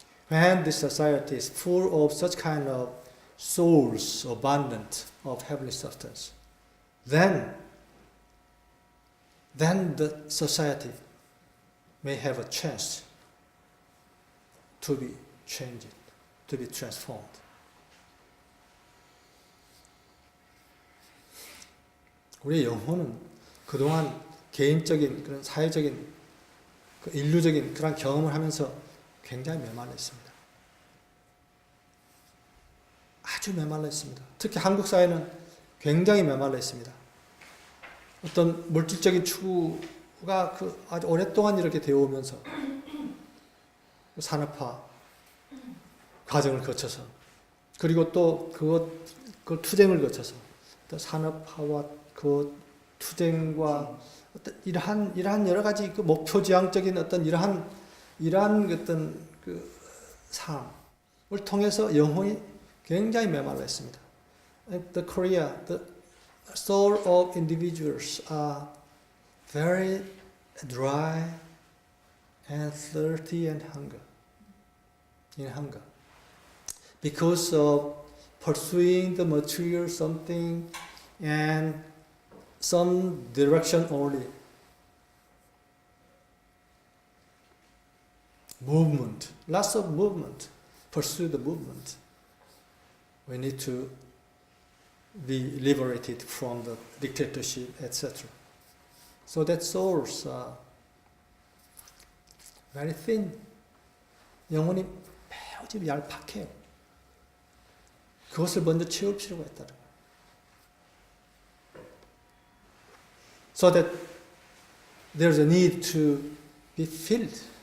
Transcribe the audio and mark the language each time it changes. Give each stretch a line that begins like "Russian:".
English: When this society is full of such kind of souls abundant of heavenly substance, then the society may have a chance to be changed, to be transformed.
Korean: 우리의 영혼은 그동안 개인적인 그런 사회적인 인류적인 그런 경험을 하면서 굉장히 메말랐습니다. 아주 메말랐습니다. 특히 한국 사회는 굉장히 메말랐습니다. 어떤 물질적인 추구가 아주 오랫동안 이렇게 되어 오면서 산업화 과정을 거쳐서, 그리고 또 그 투쟁을 거쳐서 또 산업화와 그 투쟁과 어떤 이러한 여러 가지 그 목표 지향적인 어떤 이러한 어떤 그 삶을 통해서 영혼이 굉장히 메말랐습니다.
English: The Korea, the soul of individuals are very dry and thirsty and hunger because of pursuing the material something and some direction only. Movement, lots of movement, pursue the movement. We need to be liberated from the dictatorship, etc. So that souls are very thin.
Korean: 영혼이 매우 좀 얄팍해요. 그것을 먼저 채울 필요가 있다는 거예요.
English: So that there's a need to be filled.